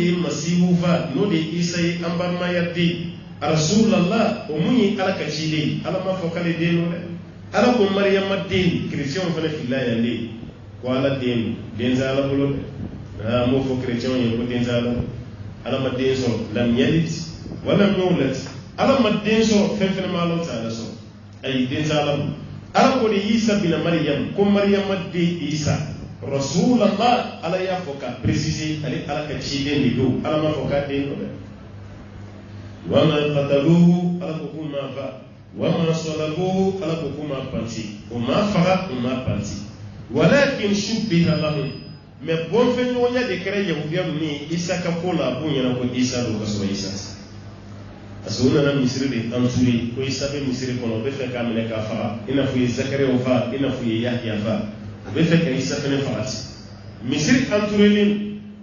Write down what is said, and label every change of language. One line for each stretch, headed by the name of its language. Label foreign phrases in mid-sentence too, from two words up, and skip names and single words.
Bambara: ye masihu fa n'o de ye isa ye an balimaya den rasulallah o mun ye ala ka ciden ye ala m'a fɔ k'ale den don dɛ ala ko mariyama den chrétienw fana filila yan de ko ala den tɛ ala bolo dɛ an b'o fɔ chrétienw ye ko den tɛ ala ala ma den sɔrɔ
Arabic: لم يلد ولم يولد
Bambara: ala ma den sɔrɔ fɛn fɛn ma ala ta ala sɔrɔ ayi den tɛ ala bolo ala ko de isa bin maryam ko maryama den isa rasulallah ala y'a fɔ ka préciser ale ala ka ciden de don ala m'a fɔ k'a den don dɛ
Arabic: وما قتلوه
Bambara: ala ko k'u ma fa
Arabic: وما صلبوه
Bambara: ala ko k'u ma panti o ma faga o ma panti
Arabic: ولكن شبه لهم
French: mais bon
Bambara: fɛn ɲɔgɔnya de kɛra yahudiya ninnu ye isa ka ko la a b'u ɲɛna ko isa don ka sɔrɔ isa parce que u nana misiri de entouré ko isa bɛ misiri kɔnɔ o bɛ fɛ k'a minɛ k'a faga i n'a fɔ u ye zakariyaw faga i n'a fɔ u ye yahya faga o bɛ fɛ ka isa fɛnɛ faga ten misiri entouré